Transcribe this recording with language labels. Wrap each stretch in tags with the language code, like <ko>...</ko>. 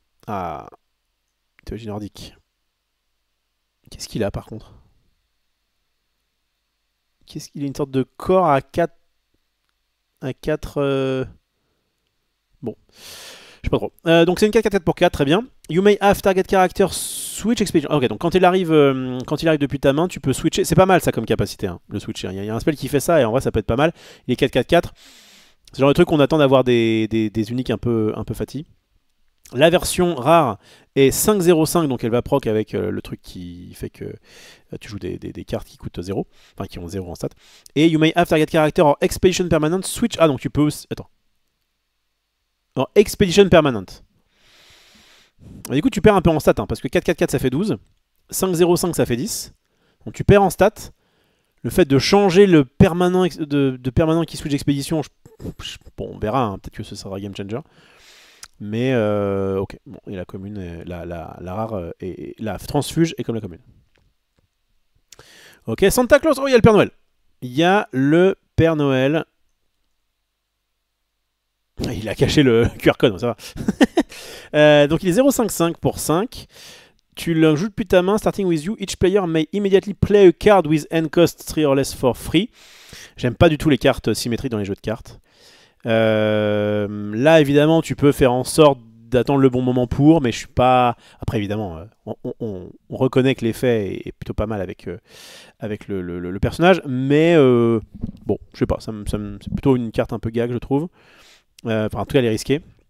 <fr>Ah, théologie nordique. Qu'est-ce qu'il a par contre? Il a une sorte de corps à 4. À 4. Bon. Je sais pas trop. Donc c'est une 4-4-4 pour 4, très bien.</fr> <en>You may have target character switch expedition.</en> <fr>Ok, donc quand il arrive depuis ta main, tu peux switcher. C'est pas mal ça comme capacité, hein, le switcher. Il y a un spell qui fait ça et en vrai ça peut être pas mal. Il est 4-4-4. C'est le genre de truc qu'on attend d'avoir des uniques un peu fatigues. La version rare est 5-0-5, donc elle va proc avec le truc qui fait que tu joues des cartes qui coûtent 0, enfin qui ont 0 en stat.</fr> <en>Et you may have target character or expedition permanent switch.</en> <fr>Ah, donc tu peux aussi. Attends. Alors, expedition permanent. Du coup, tu perds un peu en stat, hein, parce que 4-4-4 ça fait 12, 5-0-5 ça fait 10. Donc tu perds en stat. Le fait de changer le permanent de permanent qui switch expédition, bon, on verra, hein, peut-être que ce sera game changer. Mais ok, bon, et la commune, la rare et la transfuge est comme la commune. Ok, Santa Claus, oh il y a le Père Noël. Il y a le Père Noël. Il a caché le QR code, ça va. Donc il est 0,55 pour 5. Tu le joues depuis ta main,</fr> <en>starting with you. Each player may immediately play a card with end cost 3 or less for free.</en> <fr>J'aime pas du tout les cartes symétriques dans les jeux de cartes. Là, évidemment, tu peux faire en sorte d'attendre le bon moment pour, mais je suis pas. Après, évidemment, on reconnaît que l'effet est plutôt pas mal avec le personnage, mais bon, je sais pas, c'est plutôt une carte un peu gag, je trouve. Enfin, en tout cas, elle est risquée.</fr>